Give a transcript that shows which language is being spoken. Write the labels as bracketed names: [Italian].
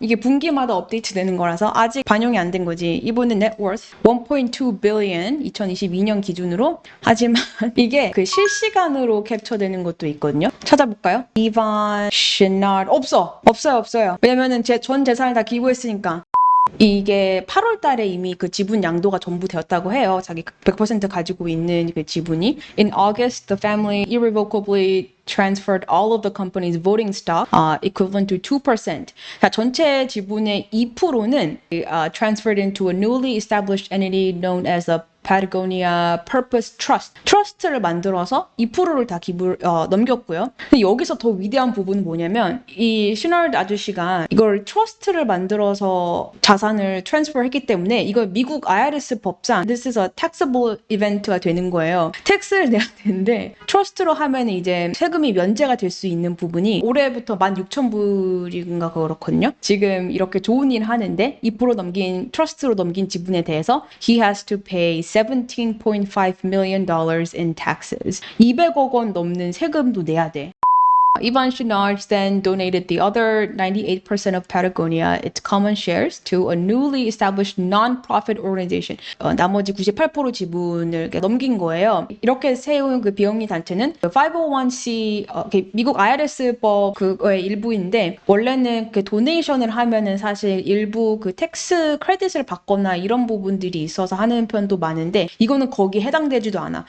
[Korean] 이게 분기마다 업데이트 되는 거라서 아직 반영이 안 된 거지. 이분의 넷워스 1.2 billion 2022년 기준으로 하지만 이게 그 실시간으로 캡처되는 것도 있거든요. 찾아볼까요? 이반 슈나드 없어요. 왜냐면은 제 전 재산을 다 기부했으니까. 이게 8월 달에 이미 그 지분 양도가 전부 되었다고 해요. 자기 100% 가지고 있는 그 지분이. [English] In August, the family irrevocably transferred all of the company's voting stock, equivalent to 2%. [Korean] 자, 전체 지분의 2%는 [English] transferred into a newly established entity known as the Patagonia Purpose Trust. [Korean] 트러스트를 만들어서 2%를 다 기부를 넘겼고요. 근데 여기서 더 위대한 부분은 뭐냐면 이 슈널드 아저씨가 이걸 트러스트를 만들어서 자산을 트랜스퍼했기 때문에 이거 미국 IRS 법상 [English] This is a taxable event [Korean] 가 되는 거예요. 텍스를 내야 되는데 트러스트로 하면 이제 세금이 면제가 될 수 있는 부분이 올해부터 16,000불인가 그렇거든요. 지금 이렇게 좋은 일 하는데 2% 넘긴 트러스트로 넘긴 지분에 대해서 [English] he has to pay $17.5 million in taxes. [Korean] 200억 원 넘는 세금도 내야 돼. [English] Ivan Shinard then donated the other 98% of Patagonia, its common shares, to a newly established non-profit organization. [Korean] 나머지 98% 지분을 넘긴 거예요. 이렇게 세운 그 비영리 단체는 501c, 미국 IRS법 그거의 일부인데 원래는 그 도네이션을 하면은 사실 일부 그 텍스 크레딧을 받거나 이런 부분들이 있어서 하는 편도 많은데 이거는 거기에 해당되지도 않아.